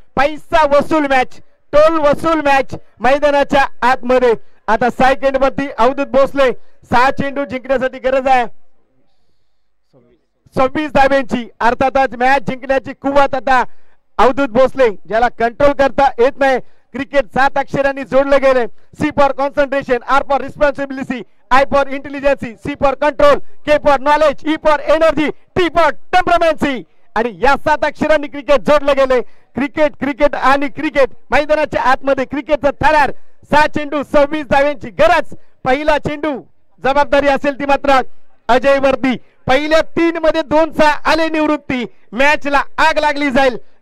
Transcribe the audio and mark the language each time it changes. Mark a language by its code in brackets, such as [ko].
[mr] पैसा वसूल match, toll वसूल मॅच मैदानाच्या आतमध्ये. आता सेकंड वरती अवधूत भोसले 6 चेंडू जिंकण्यासाठी गरज आहे 26 धाब्यांची. अर्थातच मॅच जिंकण्याची कुवत आता अवधूत भोसले, ज्याला कंट्रोल करता येत नाही. क्रिकेट 7 अक्षरांनी जोडले गेले. [en] C for concentration, R for responsibility, I for intelligency, C for control, K for knowledge, E for energy, T for temperamency. [mr] आणि या 7 अक्षरांनी क्रिकेट जोडले गेले. क्रिकेट क्रिकेट आणि क्रिकेट मैदानाच्या आतमध्ये क्रिकेटचा थरार. 6 चेंडू 26 धाव्यांची गरज. पहिला चेंडू जबाबदारी असेल ती मात्र अजय वरती. पहिल्या 3 मध्ये 2 आले निवृत्ती. मॅचला आग लागली जाईल.